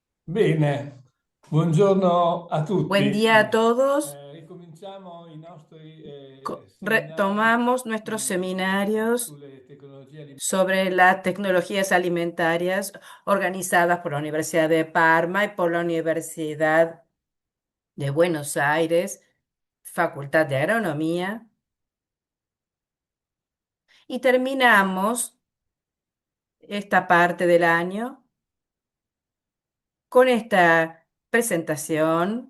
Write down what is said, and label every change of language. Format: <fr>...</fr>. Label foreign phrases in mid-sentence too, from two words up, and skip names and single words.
<it>Bene, buongiorno a</it> <es>Buen</es> <it>tutti.</it> <es>día a todos.</es> <it>Ricominciamo i nostri seminari</it> <es>Retomamos nuestros seminarios</es> <it>sulle tecnologie alimentari.</it> <es>sobre las tecnologías alimentarias organizadas por la Universidad de Parma y por la Universidad de Buenos Aires, Facultad de Agronomía. Y terminamos esta parte del año con esta presentación</es>